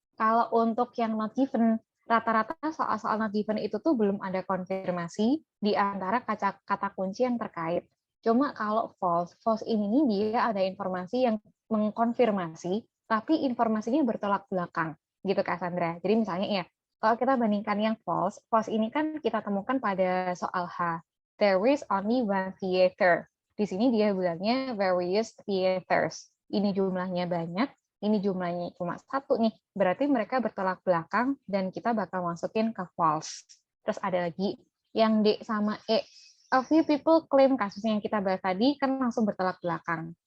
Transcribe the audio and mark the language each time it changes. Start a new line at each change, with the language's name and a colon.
Indonesian: Kalau untuk yang not given, rata-rata soal-soal not given itu tuh belum ada konfirmasi di antara kata kunci yang terkait. Cuma kalau false ini dia ada informasi yang mengkonfirmasi, tapi informasinya bertolak belakang, gitu Kak Sandra. Jadi misalnya ya, kalau kita bandingkan yang false ini kan kita temukan pada soal H.
English: There is only one theater.
Indonesian: Di sini dia bilangnya various theaters. Ini jumlahnya banyak, ini jumlahnya cuma satu nih. Berarti mereka bertolak belakang dan kita bakal masukin ke false. Terus ada lagi yang D sama E.
English: A few people claim
Indonesian: kasusnya yang kita bahas tadi kan langsung bertolak belakang.